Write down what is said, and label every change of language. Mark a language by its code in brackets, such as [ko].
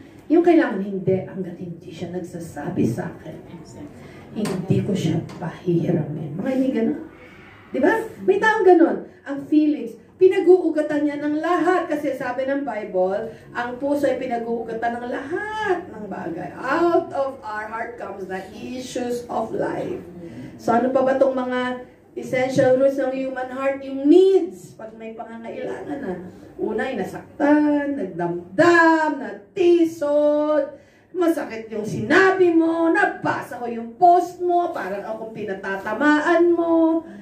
[tl] Yung kailangan hindi, hanggat hindi siya nagsasabi sa akin, hindi ko siya pahihiramin. Mga hindi ganun. Diba? May taong ganun. Ang feelings, pinag-uugatan niya ng lahat. Kasi sabi ng Bible, ang puso ay pinag-uugatan ng lahat ng bagay. [en] Out of our heart comes the issues of life. [tl] So ano pa ba itong mga essential roots ng human heart? Yung needs. Pag may pangangailangan na. Una ay nasaktan, nagdamdam, natisod, masakit yung sinabi mo, nabasa ko yung post mo, parang akong pinatatamaan mo.